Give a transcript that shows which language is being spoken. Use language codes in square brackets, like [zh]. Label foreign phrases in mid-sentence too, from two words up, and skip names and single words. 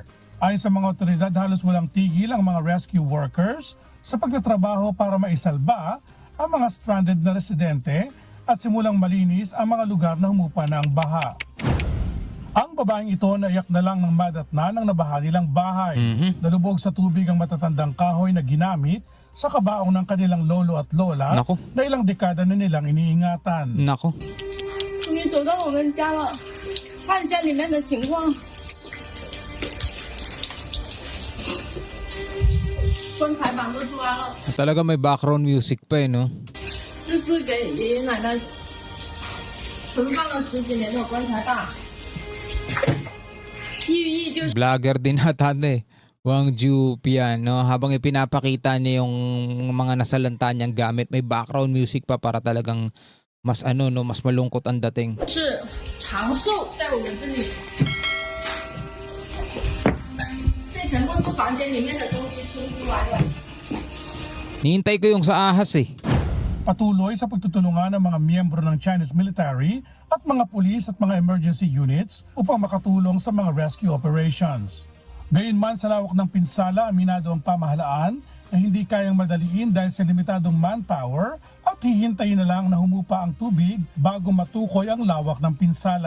[tl] Ayon sa mga otoridad, halos walang tigil ang mga [en] rescue workers [tl] sa pagtatrabaho para maisalba ang mga stranded na residente at simulang malinis ang mga lugar na humupa ng baha. Ang babaeng ito naiyak na lang ng madatna ng nabaha nilang bahay. Nalubog sa tubig ang matatandang kahoy na ginamit sa kabaong ng kanilang lolo at lola Nako. na ilang dekada na nilang iniingatan. Nako. [zh] 终于走到我们家了，看一下里面的情况。棺材板都出来了， [tl] Talaga may background music pa no? [zh] 这是给爷爷奶奶存放了10几年的棺材板，寓意就是 [tl] Vlogger din ata Wang Jupian, no? Habang ipinapakita niya yung mga nasalanta niyang gamit, may background music pa para talagang mas mas malungkot ang dating. [zh] 是长寿在我们这里。这全部是房间里面的东西清出来的。 [tl] Nihintay ko yung sa ahas Patuloy sa pagtutulungan ng mga miyembro ng [en] Chinese military [tl] at mga pulis at mga [en] emergency units [tl] upang makatulong sa mga [en] rescue operations. [tl] Gayunman sa lawak ng pinsala, aminado ang pamahalaan na hindi kayang madaliin dahil sa limitadong manpower at hihintayin na lang na humupa ang tubig bago matukoy ang lawak ng pinsala.